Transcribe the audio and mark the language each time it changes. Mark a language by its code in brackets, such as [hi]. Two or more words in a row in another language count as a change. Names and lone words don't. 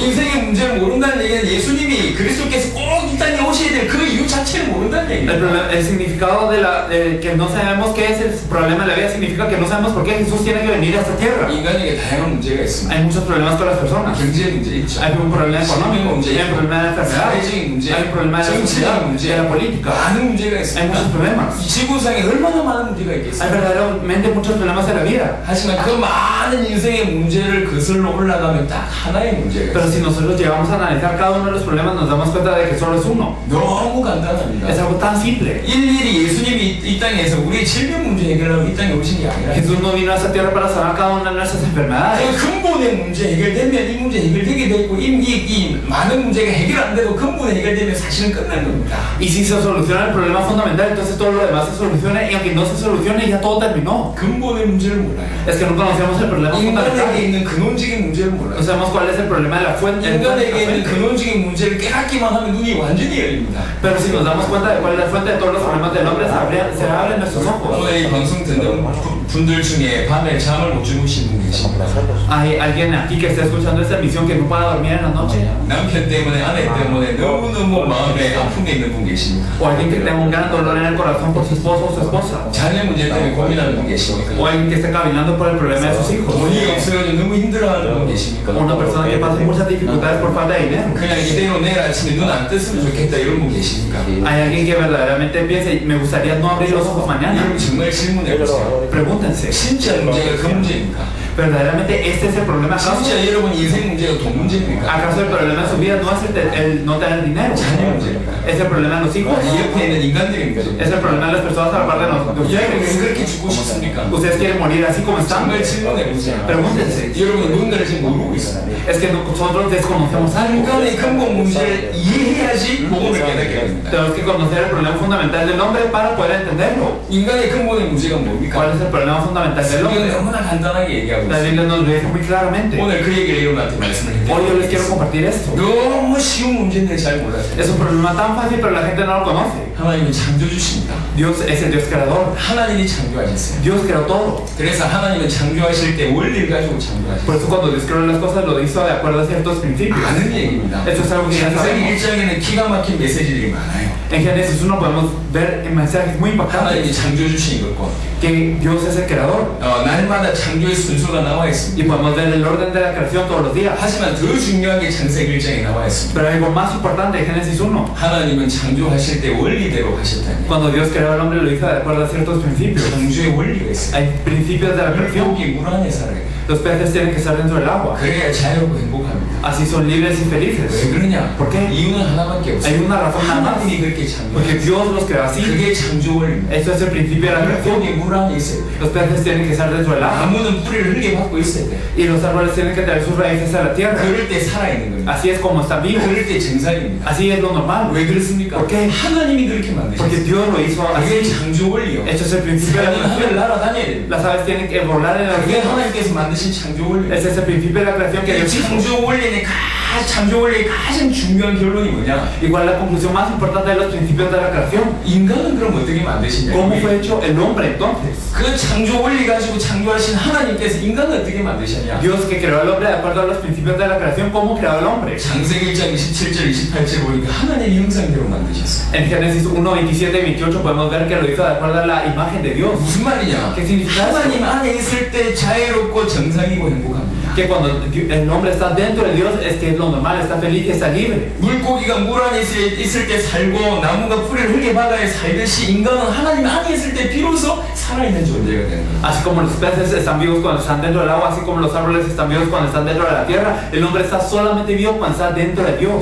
[ko] 인생의 문제를 모른다는 얘기는 예수님이 그리스도께서 꼭 이 땅에 오셔야 될 그 이유 자체를 모른다는 얘기예요. [es] El significado de que no sabemos qué es el problema de la vida significa que no sabemos por qué Jesús tiene que venir a esta tierra. [ko] 인간에게 다양한 문제가 있습니다. [es] Hay muchos problemas con las personas. [ko] 경제 문제 있죠. [es] Hay un problema económico, [ko] 문제 [es] hay un problema de enfermedad, [ko] 사회적인 문제, [es] hay un problema de la [ko] 정치적 [es] sociedad, [ko] 문제, [es] de la política. [ko] 많은 문제가 [es] Hay [ko] 있습니다. [es] muchos problemas. [ko] 이 지구상에 얼마나 많은 문제가 [es] Hay [ko] 있겠어요. [es] verdaderamente muchos problemas en la vida. [ko] 하지만 그 많은 인생의 문제를 거슬러 올라가면 딱 하나의 문제가 [es] Pero [ko] 있어요. [es] si nosotros llegamos a analizar cada uno de los problemas, nos damos cuenta de que solo es uno. [ko] 너무 간단합니다. [es] Es algo tan simple. [ko] 일일이 예수님이 이 땅에서 우리의 질병 문제 해결하고 이 땅에 오신 게 아니라 [es] Jesús no vino a esta tierra para sanar cada una de nuestras enfermedades. [ko] 그 근본의 문제 해결되면 이 문제 해결되게 되고 이 많은 문제가 해결 안 되고 근본이 해결되면 사실은 끝난 겁니다. [es] Y si se soluciona el problema fundamental, entonces todo lo demás se soluciona. Y aunque no se solucione, ya todo terminó. [ko] 근본의 문제를 몰라요. [es] Es que no conocemos el problema [ko] 인간에게 [es] fundamental. [ko] 있는 근원적인 문제를 몰라요. [es] No sabemos cuál es el problema de la fuente. [ko] 인간에게 있는 근원적인 문제를 깨닫기만 하면 눈이 완전히 열립니다. [es] Pero si nos damos cuenta de cuál es la fuente de todos los problemas del hombre, se abren nuestros ojos. [ko] 오늘 이 방송 듣는 분들 중에 밤에 잠을 못 주무신 분 계십니다. [es] Hay alguien aquí que está escuchando esta emisión que no pueda dormir en la noche. [ko] 남편 때문에 아내 때문에 너무너무 마음에 아픔이 있는 분 계십니까? [es] O alguien que tenga un gran dolor en el corazón por su esposo o su esposa. [ko] 자녀 문제 때문에 고민하는 분 계십니까? [es] O alguien que esté caminando por el problema de sus hijos. [ko] 돈이 없어가지고 너무 힘들어하는 분 계십니까? [es] O una persona que pasa muchas dificultades por falta de dinero. [ko] 그냥 이대로 내일 아침에 눈 안 떴으면 좋겠다 이런 분 계십니까? [es] Hay alguien que verdaderamente piense, me gustaría no abrir los ojos mañana. [ko] 여러분 정말 질문해보세요. [es] Pregúntense, [ko] 진짜 문제가 그 문제입니까? [es] ¿verdaderamente este es el problema acaso? [ko] 진짜 여러분 인생 문제가 돈 문제입니까? [es] ¿Acaso el problema de su vida no es el no tener dinero? [ko] 자녀 문제입니까? [es] ¿Es el problema de los hijos? [ko] 이 옆에 있는 인간들의 문제입니까? [es] ¿Es el problema de las personas a la par de nosotros? [ko] 여러분 그렇게 죽고 싶습니까? [es] ¿Ustedes quieren morir así como están? [ko] 정말 질문해보세요. [es] Pregúntense. [ko] 여러분 누군가를 지금 모르고 있어요. [es] Es que nosotros desconocemos algo. [ko] 인간의 근본 문제를 이해해야지 복음을 깨닫게 됩니다. [es] Tenemos que conocer el problema fundamental del hombre para poder entenderlo. [ko] 인간의 근본의 문제가 뭡니까? [es] ¿Cuál es el problema fundamental del [ko] 성경은 [es] hombre? [ko] 너무나 간단하게 얘기하고 [es] La [ko] 있어요. [es] Biblia nos lo dice muy claramente. [ko] 오늘 그 얘기를 여러분한테 말씀을 [es] Hoy yo les [ko] 드릴게요. [es] quiero compartir esto. [ko] 너무 쉬운 문제인데 잘 몰라요. [es] Es un problema tan fácil, pero la gente no lo conoce. [ko] 하나님은 창조주십니다. [es] Dios es el Dios creador. [ko] 하나님이 창조하셨어요. [es] Dios creó todo. [ko] 그래서 하나님은 창조하실 때 원리를 가지고 [es] Por [ko] 창조하셨어요. [es] eso cuando Dios creó las cosas lo hizo de acuerdo a ciertos principios. [ko] 아는 얘기입니다. [es] Esto es algo que ya [ko] 창세기 [es] sabemos. [ko] 1장에는 기가 막힌 메시지들이 많아요. [es] En Génesis 1 podemos ver mensajes muy [ko] 하나님이 [es] impactantes. [ko] 창조주신 것과 [es] Que Dios es el creador. [ko] 날마다 창조의 순서가 나와 [es] Y [ko] 있습니다. [es] podemos ver el orden de la creación todos los días. [ko] 하지만 더 중요한 게 창세기 1장에 나와 있습니다. [es] Pero algo más importante en Génesis 1. [ko] 하나님은 창조하실 때 원리를 원리대로 하셨다니. [es] Cuando Dios creó al hombre lo hizo de acuerdo a ciertos principios. [ko] 창조의 원리가 있어요. [es] Hay principios de la creación. [ko] 물고기 물 안에 살아요. [es] Los peces tienen que estar dentro del agua. [ko] 그래야 자유롭고 행복합니다. [es] Así son libres y [ko] 왜 [es] felices. [ko] 그러냐? [es] ¿Por qué? [ko] 이유는 하나밖에 없어요. [es] Hay una razón nada más. [ko] 하나님이 그렇게 [es] Porque [ko] 창조했어요. [es] Dios los creó así. [ko] 그게 창조 원리입니다. [es] Eso es el principio de la creación. [ko] 물고기 물 안에 있어요. [es] Los peces tienen que estar dentro del agua. [ko] 나무는 뿌리를 흘게 받고 있어야 돼. [es] Y los árboles tienen que traer sus raíces a la tierra. [ko] 그럴 때 살아있는 겁니다. [es] Así es como están vivos. [ko] 그럴 때 정상입니다. [es] Así es lo normal. [ko] 왜 그렇습니까? [es] ¿Por qué? [ko] 하나님이 그렇게 [es] Porque [ko] 만드셨어요. [es] Dios lo hizo [ko] 그게 [es] así. [ko] 창조 원리요. [es] Eso es el principio de la [ko] 사람은 하늘 [es] creación. [ko] 날아다녀야 됩니다. [es] Las aves tienen que volar en el [ko] 그게 [es] cielo. [ko] 하나님께서 만드신 창조 원리. [es] Ese es el principio de la creación que [ko] 이 [es] Dios hizo. [ko] 창조 원리의 창조 원리의 가장 중요한 결론이 뭐냐? [es] Igual la conclusión más importante de los principios de la creación. [ko] 인간은 그럼 어떻게 만드시냐? [es] ¿Cómo fue hecho el hombre entonces? [ko] 그 창조 원리 가지고 창조하신 하나님께서 인간을 어떻게 만드셨냐? [es] Dios que creó al hombre de acuerdo a los principios de la creación, ¿cómo creó al hombre? [ko] 창세기 1장 27절 28절 보니까 하나님의 형상대로 만드셨어요. [es] En Génesis 1, 27 y 28 podemos ver que lo hizo de acuerdo a la imagen de Dios. [ko] 무슨 말이냐? [es] ¿Qué significa eso? [ko] 하나님 안에 있을 때 자유롭고 정상이고 행복합니다. [es] Que cuando el hombre está dentro de Dios es que es lo normal, está feliz y está libre. [ko] 물고기가 물 안에 있을 때 살고 나무가 뿌리를 흘게 바다에 살듯이 인간은 하나님 안에 있을 때 비로소 살아있는 존재가 되는 거예요. [es] Así como los peces están vivos cuando están dentro del agua, así como los árboles están vivos cuando están dentro de la tierra, el hombre está solamente vivo cuando está dentro de Dios.